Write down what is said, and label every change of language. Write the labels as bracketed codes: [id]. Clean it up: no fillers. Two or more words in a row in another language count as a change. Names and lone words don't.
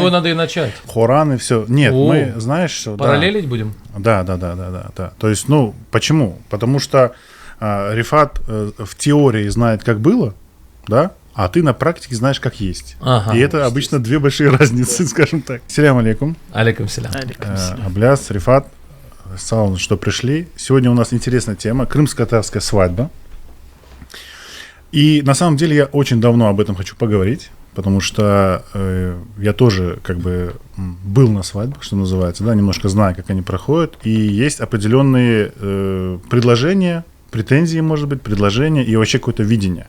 [ru] него надо и начать. хораны, все. Нет, О. мы, знаешь, что... да. Параллелить будем? Да. То есть, ну, почему? Потому что Рифат в теории знает, как было, да, а ты на практике знаешь, как есть. Ага. И это обычно две большие разницы, скажем так. [ar] سلام عليكم. عليكم سلام. [ru] Абляс, Рифат, Салам, что пришли. Сегодня у нас интересная тема – крымско-татарская свадьба. И на самом деле я очень давно об этом хочу поговорить, потому что я тоже как бы был на свадьбах, что называется, да, немножко знаю, как они проходят. И есть определенные предложения, претензии, может быть, предложения и вообще какое-то видение.